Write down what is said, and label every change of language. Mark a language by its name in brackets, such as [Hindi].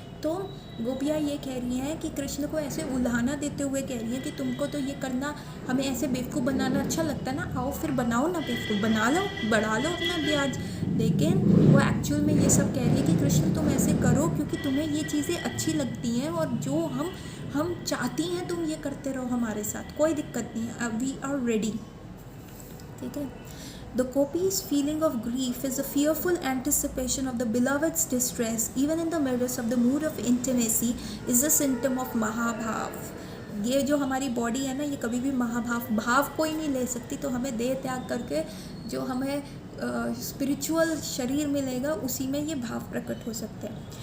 [Hindi] तो गोपियाँ ये कह रही हैं कि कृष्ण को ऐसे उल्हाना देते हुए कह रही हैं कि तुमको तो ये करना, हमें ऐसे बेवकूफ़ बनाना अच्छा लगता है ना, आओ फिर बनाओ ना, बेवकूफ़ बना लो, बढ़ा लो अपना ब्याज. लेकिन वो एक्चुअल में ये सब कह रही है कि कृष्ण तुम ऐसे करो क्योंकि तुम्हें ये चीज़ें अच्छी लगती हैं, और जो हम चाहती हैं तुम ये करते रहो हमारे साथ, कोई दिक्कत नहीं है, [English] We are ready. [Hindi] ठीक है. [English] The gopi's feeling of grief is a fearful anticipation of the beloved's distress, even in the midst of the mood of intimacy, is a symptom of mahabhava. [Hindi] ये जो हमारी बॉडी है ना, ये कभी भी भाव कोई नहीं ले सकती. तो हमें देह त्याग करके जो हमें स्पिरिचुअल शरीर मिलेगा, उसी में ये भाव प्रकट हो सकते हैं.